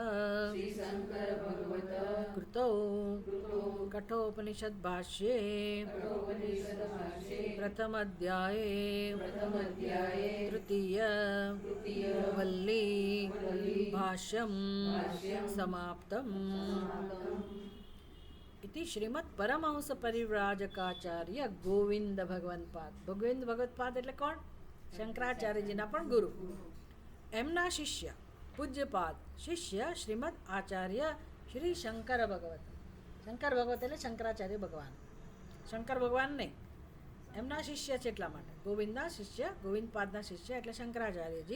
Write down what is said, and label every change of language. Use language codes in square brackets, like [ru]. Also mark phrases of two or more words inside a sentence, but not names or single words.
[sa] कृतो कठोपनिषद भाष्ये प्रथम अध्याये तृतीय वल्ली भाष्यम समाप्तम. इति श्रीमद परमहंस परिव्राजकाचार्य गोविंद भगवनपाद. [gu] गोविंद भगवतपाद એટલે કોણ? શંકરાચાર્યજીના પણ ગુરુ. એમના શિષ્ય પૂજ્યપાદ શિષ્ય શ્રીમદ આચાર્ય શ્રી શંકર ભગવત. શંકર ભગવત એટલે શંકરાચાર્ય ભગવાન. શંકર ભગવાન નહીં, એમના શિષ્ય છે એટલા માટે. ગોવિંદના શિષ્ય, ગોવિંદપાદના શિષ્ય એટલે શંકરાચાર્યજી.